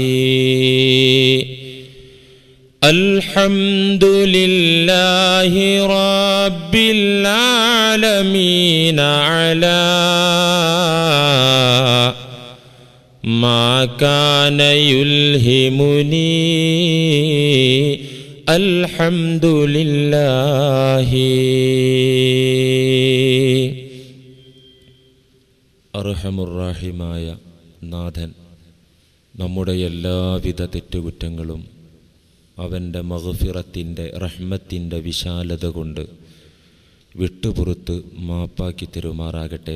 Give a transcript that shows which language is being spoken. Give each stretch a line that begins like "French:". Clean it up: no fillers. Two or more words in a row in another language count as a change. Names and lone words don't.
Arabic: الحمد لله رب العالمين على ما كان يلهمني. الحمد لله.
Malayalam: അർഹമുർറാഹിമായ നാഥൻ നമ്മുടെ എല്ലാവിധ തെറ്റുകുറ്റങ്ങളും അവൻ്റെ മഗ്ഫിറത്തിൻ്റെ റഹ്മത്തിൻ്റെ വിശാലത കൊണ്ട് വിട്ടുപുറത്ത് മാപ്പാക്കി തരുമാറാകട്ടെ.